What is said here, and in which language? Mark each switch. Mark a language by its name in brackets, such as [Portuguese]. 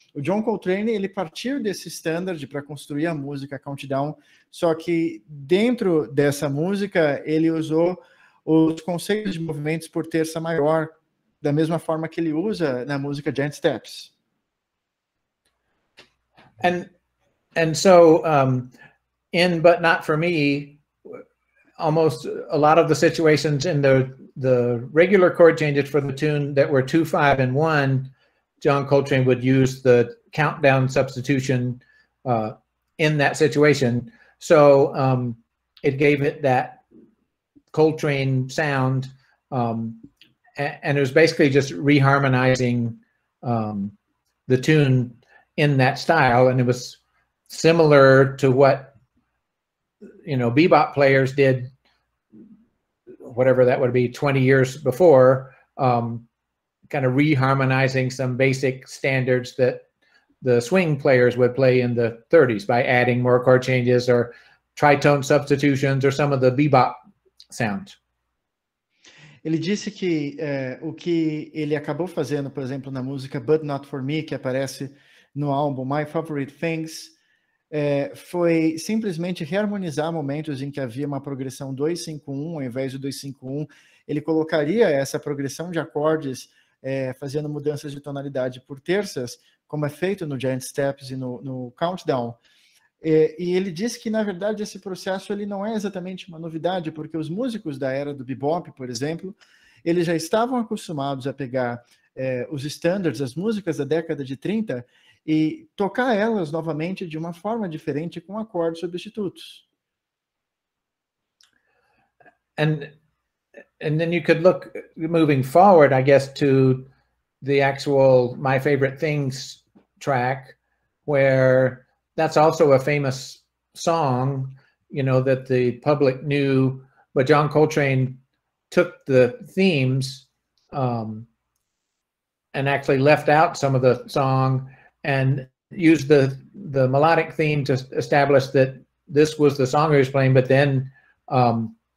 [Portuguese] O John Coltrane ele partiu desse standard para construir a música Countdown, só que dentro dessa música ele usou os conceitos de movimentos por terça maior, da mesma forma que ele usa na música Giant Steps. [English] And so in But Not For Me, almost a lot of the situations in the regular chord changes for the tune that were 2-5 and 1, John Coltrane would use the countdown substitution in that situation. So it gave it that Coltrane sound, and it was basically just reharmonizing the tune in that style, and it was similar to what bebop players did, whatever that would be, 20 years before, kind of reharmonizing some basic standards that the swing players would play in the 30s by adding more chord changes or tritone substitutions or some of the bebop sounds. [Portuguese] Ele disse que o que ele acabou fazendo, por exemplo, na música But Not For Me, que aparece no álbum My Favorite Things, foi simplesmente reharmonizar momentos em que havia uma progressão 2-5-1, ao invés do 2-5-1, ele colocaria essa progressão de acordes fazendo mudanças de tonalidade por terças, como é feito no Giant Steps e no Countdown. E ele disse que, na verdade, esse processo ele não é exatamente uma novidade, porque os músicos da era do bebop, por exemplo, eles já estavam acostumados a pegar os standards, as músicas da década de 30, e tocar elas novamente de uma forma diferente com acordes substitutos. [English] And then you could look moving forward, I guess, to the actual My Favorite Things track, where that's also a famous song, you know, that the public knew, but John Coltrane took the themes and actually left out some of the song and used the melodic theme to establish that this was the song he was playing, but then I